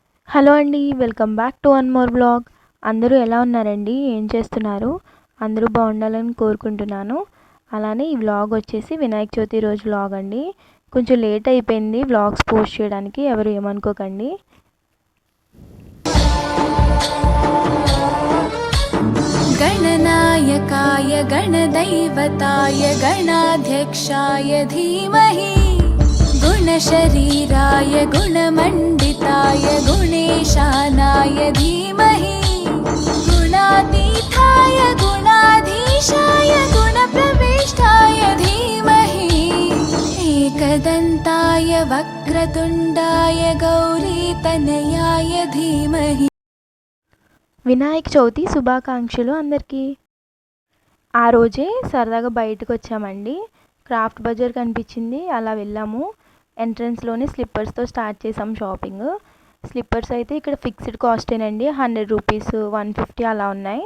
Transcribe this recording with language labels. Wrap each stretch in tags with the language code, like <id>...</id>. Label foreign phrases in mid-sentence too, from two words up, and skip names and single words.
<te>హలో అండి.</te> <en>welcome back to one more vlog.</en> <te>అందరూ ఎలా ఉన్నారండి? ఏం చేస్తున్నారు? అందరూ బాగుండాలని కోరుకుంటున్నాను. అలానే ఈ వ్లాగ్ వచ్చేసి వినాయక చవితి రోజు వ్లాగ్ అండి. కొంచెం లేట్ అయిపోయింది వ్లాగ్స్ పోస్ట్ చేయడానికి, ఎవరు ఏమనుకోకండి.</te> <sa>गणनायकाय गणदैवताय गणाध्यक्षाय धीमहि गुणशरीराय गुणमण्डिताय गुणेशानाय धीमहि गुणातीताय गुणाधीशाय गुणप्रविष्टाय धीमहि एकदन्ताय वक्रतुण्डाय गौरीतनयाय धीमहि.</sa> <te>వినాయక చవితి శుభాకాంక్షలు అందరికీ. ఆ రోజే సరదాగా బయటకు వచ్చామండి. క్రాఫ్ట్ బజార్ కనిపించింది, అలా వెళ్ళాము. ఎంట్రన్స్లోనే స్లిప్పర్స్తో స్టార్ట్ చేసాం షాపింగ్. స్లిప్పర్స్ అయితే ఇక్కడ ఫిక్స్డ్ కాస్టేనండి, 100 రూపీస్, 150 అలా ఉన్నాయి.</te>